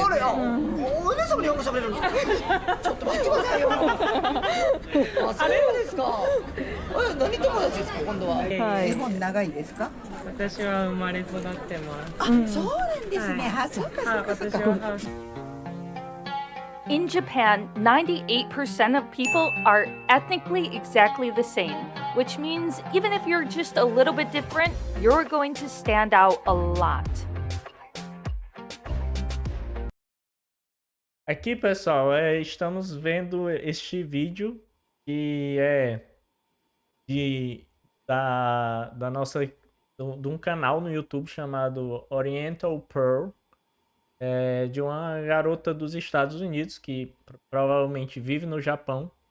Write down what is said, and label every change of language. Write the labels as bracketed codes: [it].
[ja] あれ、お姉様日本語喋れるんですか。ちょっと待ってくださいよ。あ、そうですか。何友達ですか、今度は。はい日本長いですか。私は生まれ育ってます。あ、そうなんですね。あ、そうかそうかそうか。私はハウス [en] In Japan, 98% of people are ethnically exactly the same, which means even if you're just a little bit different, you're going to stand out a lot. [pt] Aqui, pessoal, estamos vendo este vídeo que é da nossa de um canal no YouTube chamado Oriental Pearl, de uma garota dos Estados Unidos que provavelmente vive no Japão.